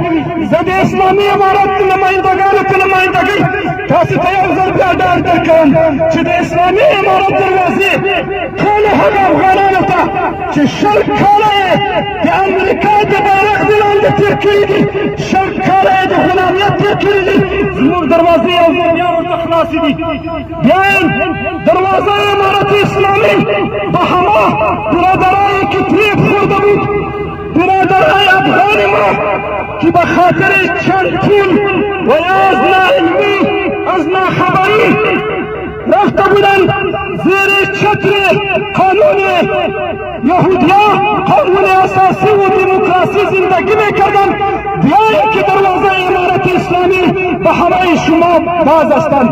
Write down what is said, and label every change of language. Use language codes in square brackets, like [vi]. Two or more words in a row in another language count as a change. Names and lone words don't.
[ps] زه د اسلامي امارت نمایندګانو په نمایندګۍ تاسو ته یو ځل بیا ډاډ درکوم چې د اسلامي امارت دروازې ټولو هغه افغانانو ته چې 20 کاله یې د امریکا د بیرغ د لاندې تېر کړي دي، 20 کاله یې د غلامیت تېر کړي دي، زموږ دروازې یو ځل بیا ورته خلاصې دي. [fa] بیا دروازه امارت اسلامي به همه برادرایی که پرېښوده بود، برادرای افغان ما که به خاطر چند پول و یا از ناعلمی از ناخبری رفته بودند زیر چتر قانون یهودیا، قانون اساسی و دموکراسی زندگی میکردند، بیایید که دروازه امارت اسلامی به همه شما باز هستند.